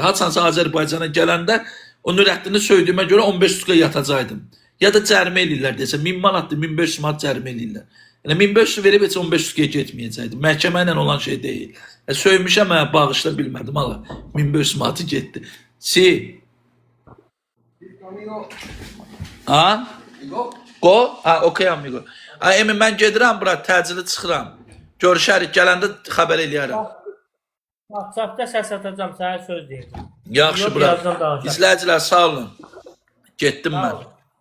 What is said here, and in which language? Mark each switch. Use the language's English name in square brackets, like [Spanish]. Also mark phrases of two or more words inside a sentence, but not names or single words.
[Azerbaijani] Haçansa Azərbaycana gələndə o Nurəddini söydüyümə görə 15 tutqa yatacaqdım. Ya da cərmə eləyirlər desə, 1000 manatdır, 1500 manat cərmə eləyirlər. Yəni 1500 verib heç 15 tutqaya getməyəcəkdim. Məhkəmə ilə olan şey deyil. Söymüşəm, bağışla bilmədim, ala. 1500 manatı getdi. [English] Amigo, Ha? you go. Go? [Azerbaijani] Ha, okey amigo. Ha, Emin, mən gedirəm bura, təcili çıxıram. Görüşərik, gələndə xəbər eləyərəm. WhatsAppda səs atacağım, sənə söz deyəcəm. Yaxşı, Yox, bura. birazdan danışarıq. İzləyicilər, sağ olun. Getdim Sağ mən. ol.